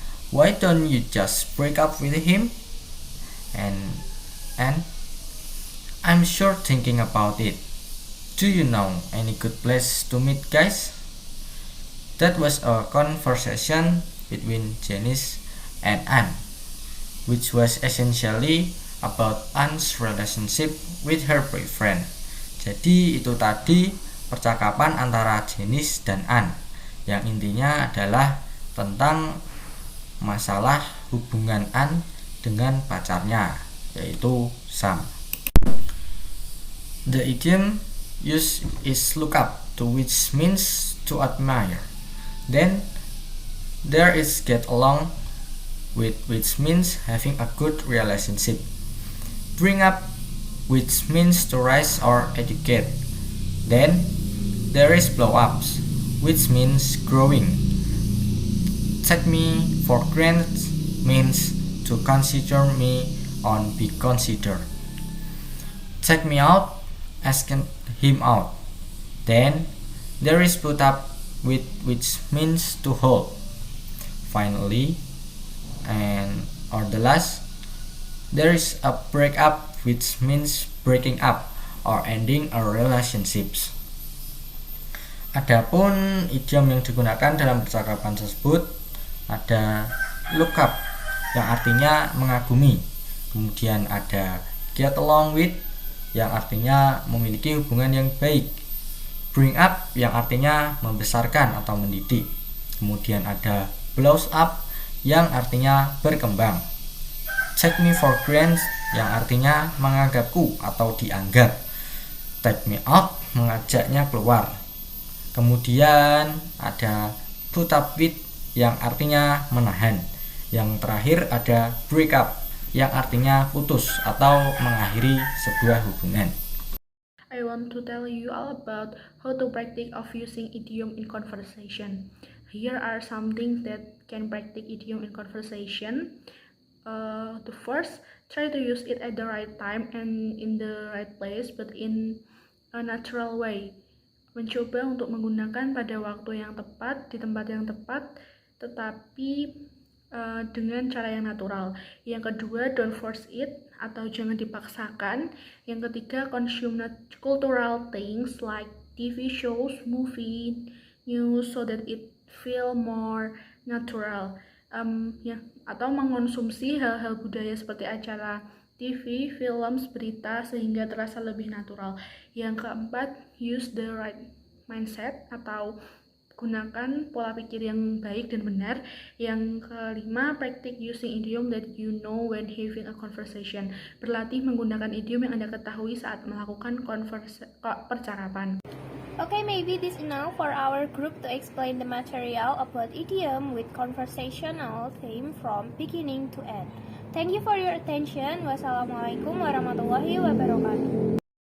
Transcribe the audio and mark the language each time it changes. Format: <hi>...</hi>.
<en>Why don't you just break up with him? And I'm sure thinking about it. Do you know any good place to meet, guys? That was a conversation between Janice and Anne, which was essentially about Anne's relationship with her boyfriend.</en> <id>Jadi itu tadi percakapan antara Janice dan Anne yang intinya adalah tentang masalah hubungan Anne dengan pacarnya, yaitu Sam.</id> <en>The idiom used is look up, to which means to admire. Then there is get along with, which means having a good relationship. Bring up, which means to rise or educate. Then there is blow ups, which means growing. Take me for granted means to consider me or be considered. Take me out, ask him out. Then there is put up with, which means to hold. Finally, and or the last, there is a break up, which means breaking up or ending a relationships.</en> <id>Adapun idiom yang digunakan dalam percakapan tersebut ada look up yang artinya mengagumi, kemudian ada get along with yang artinya memiliki hubungan yang baik, bring up yang artinya membesarkan atau mendidik, kemudian ada blows up yang artinya berkembang, take me for granted yang artinya menganggapku atau dianggap, take me out mengajaknya keluar, Kemudian ada put up with yang artinya menahan. Yang terakhir ada break up yang artinya putus atau mengakhiri sebuah hubungan.</id> <en>I want to tell you all about how to practice of using idiom in conversation. Here are some things that can practice idiom in conversation. The first, try to use it at the right time and in the right place, but in a natural way.</en> <id>Mencoba untuk menggunakan pada waktu yang tepat, di tempat yang tepat, tetapi dengan cara yang natural. Yang kedua,</id> <en>don't force it</en> <id>atau jangan dipaksakan. Yang ketiga,</id> <en>consume cultural things like TV shows, movie, news so that it feel more natural.</en> <id>Atau mengonsumsi hal-hal budaya seperti acara TV, film, berita sehingga terasa lebih natural. Yang keempat,</id> <en>use the right mindset</en> <id>atau gunakan pola pikir yang baik dan benar. Yang kelima,</id> <en>practice using idiom that you know when having a conversation.</en> <id>Berlatih menggunakan idiom yang Anda ketahui saat melakukan percakapan.</id> <en>Okay, maybe this is enough for our group to explain the material about idiom with conversational theme from beginning to end. Thank you for your attention.</en> <ar>Wassalamualaikum warahmatullahi wabarakatuh.</ar>